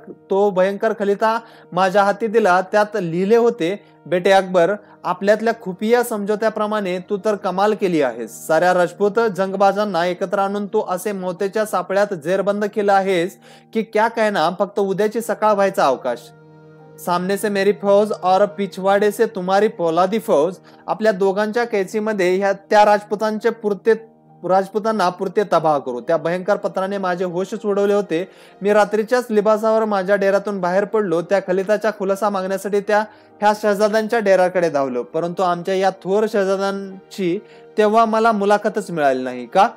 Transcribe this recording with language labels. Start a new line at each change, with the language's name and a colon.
Marathi: तो भयंकर खलिता माझ्या हाती दिला. त्यात लिहिले होते, बेटे अकबर, आपल्यातल्या खुफिया समझोत्याप्रमाणे तू तर कमाल केली आहेस. साऱ्या राजपूत जंगबाजांना एकत्र आणून तू असे मोत्याच्या सापळ्यात जेरबंद केलं आहेस की
Hindi: क्या कहना,
Marathi: फक्त उद्याची सकाळ व्हायचा अवकाश.
Hindi: सामने से मेरी फौज और पिछवाड़े से तुम्हारी पोलादी फौज.
Marathi: आपल्या दोघांच्या कैचीमध्ये त्या राजपुतांना पुरते तबाह करू. त्या भयंकर पत्राने माझे होशच उडवले होते. मी रात्रीच्याच लिबासावर माझ्या डेऱ्यातून बाहेर पडलो. त्या खलिताच्या खुलासा मागण्यासाठी ह्या शहजाद्यांच्या डेऱ्याकडे धावलो. परंतु आमच्या या थोर शहजाद्यांची तेव्हा मला मुलाखतच मिळाली नाही. का?